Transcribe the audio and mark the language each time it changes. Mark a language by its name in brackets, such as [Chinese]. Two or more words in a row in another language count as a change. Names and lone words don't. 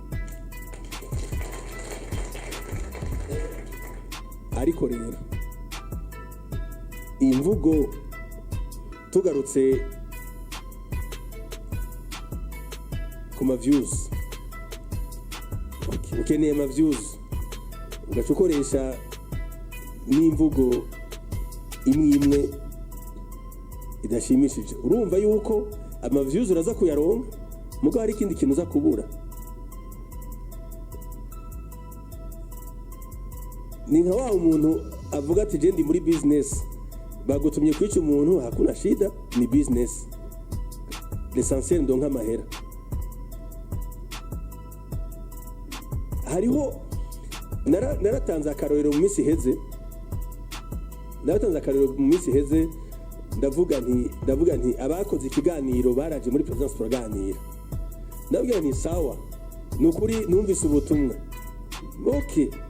[Rundi] Ariko rero imvugo tugarutse ku ma views, ukeneye ama views ugacukoresha n'imvugo imwe idashimishije, urumva yuko ama views uraza kuyaronka, mugo hari ikindi kintu uza kubura. Ni nka wa umuntu avuga ati je ndi muri business, bagutumye kwica umuntu, [Swahili] hakuna shida, [Rundi] ni business, l'essentiel ndonka amahera. Hariho naratanze akarorero mu minsi heze, ndavuga nti abakoze ikiganiro baraje muri presidence turaganira, ndabwira nti sawa, nukuri numvise ubutumwa, okay,